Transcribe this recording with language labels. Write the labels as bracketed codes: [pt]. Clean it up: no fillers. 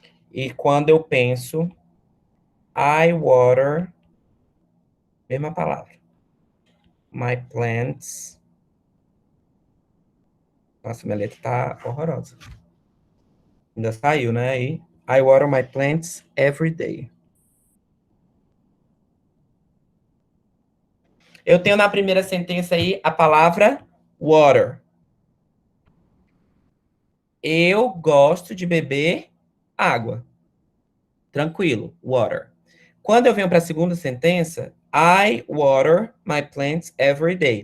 [pt] E quando eu penso [en] I water, [pt] mesma palavra. [en] My plants. [pt] Nossa, minha letra tá horrorosa. Ainda saiu, né? [en] Aí, I water my plants every day. [pt] Eu tenho na primeira sentença aí a palavra water. Eu gosto de beber água. Tranquilo, water. Quando eu venho para a segunda sentença, [en] I water my plants every day.